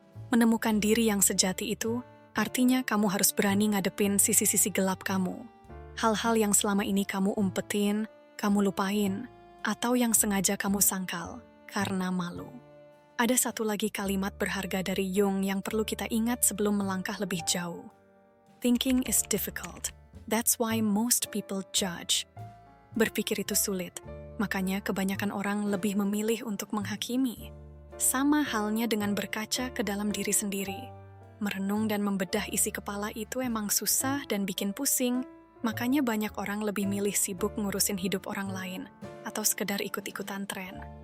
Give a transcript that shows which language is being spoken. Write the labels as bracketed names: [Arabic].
[Indonesian] Menemukan diri yang sejati itu, artinya kamu harus berani ngadepin sisi-sisi gelap kamu. Hal-hal yang selama ini kamu umpetin, kamu lupain, atau yang sengaja kamu sangkal karena malu. Ada satu lagi kalimat berharga dari Jung yang perlu kita ingat sebelum melangkah lebih jauh. [English] Thinking is difficult. That's why most people judge. [Indonesian] Berpikir itu sulit, makanya kebanyakan orang lebih memilih untuk menghakimi. Sama halnya dengan berkaca ke dalam diri sendiri. Merenung dan membedah isi kepala itu emang susah dan bikin pusing, makanya banyak orang lebih milih sibuk ngurusin hidup orang lain, atau sekedar ikut-ikutan tren.